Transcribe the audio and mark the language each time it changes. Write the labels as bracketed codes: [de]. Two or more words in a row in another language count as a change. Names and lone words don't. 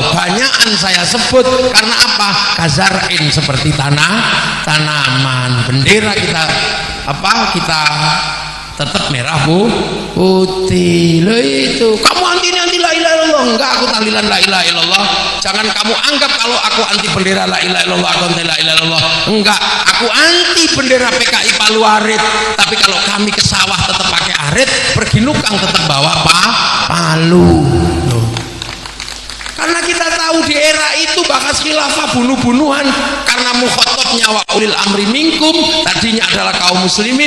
[id] Banyakan saya sebut karena apa? Kazarain, seperti tanaman. Bendera kita apa? Kita tetap merah putih. Loh itu kamu anti [ar] لا إله إلا الله. [id] Enggak, aku tahlilan [ar] لا إله إلا الله. [id] Jangan kamu anggap kalau aku anti bendera [ar] لا إله إلا الله, [id] aku anti [ar] لا إله إلا الله. [id] Enggak, aku anti bendera PKI Palu Arit. Tapi kalau kami ke sawah tetap pakai arit, pergi nukang tetap bawa palu. Loh. Karena kita tahu di era itu bahas khilafah bunuh-bunuhan karena mukhatabnya [ar] وأولي الأمر منكم, [id] tadinya adalah kaum muslimin.